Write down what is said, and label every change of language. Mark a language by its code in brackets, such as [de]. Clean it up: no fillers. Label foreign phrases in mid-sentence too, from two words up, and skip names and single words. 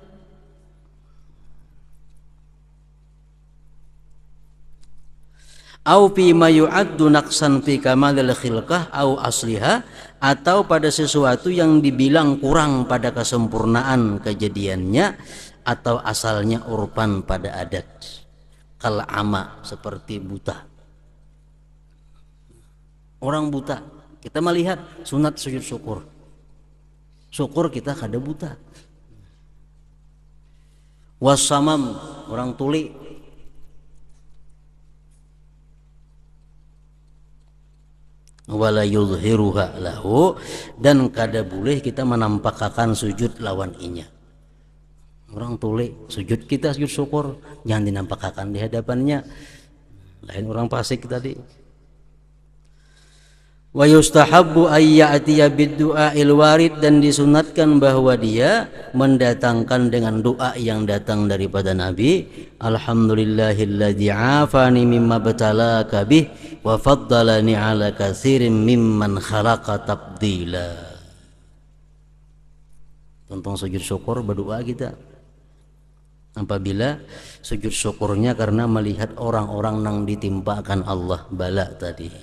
[ar] أو فيما يعد نقصا في كمال الخلقة أو أصلها, [id] atau pada sesuatu yang dibilang kurang pada kesempurnaan kejadiannya atau asalnya urpan pada adat. [ar] كالعمى, [id] seperti buta. Orang buta, kita melihat, sunat sujud syukur. Syukur kita kada buta. Wasamam, orang tuli. [ar] ولا يظهرها له, [id] dan kada boleh kita menampakkan sujud [bjn] lawan inya. [id] Orang tuli sujud, kita sujud syukur, jangan dinampakkan di hadapannya. Lain orang fasik tadi. [ar] ويستحب أن يأتي بالدعاء الوارد, [id] dan disunatkan bahwa dia mendatangkan dengan doa yang datang daripada Nabi. [ar] الحمد لله الذي عافاني مما ابتلاك به وفضلني على كثير ممن خلق تفضيلا. [id] Tentang sujud syukur berdoa kita. Apabila sujud syukurnya karena melihat orang-orang yang ditimpakan Allah bala tadi.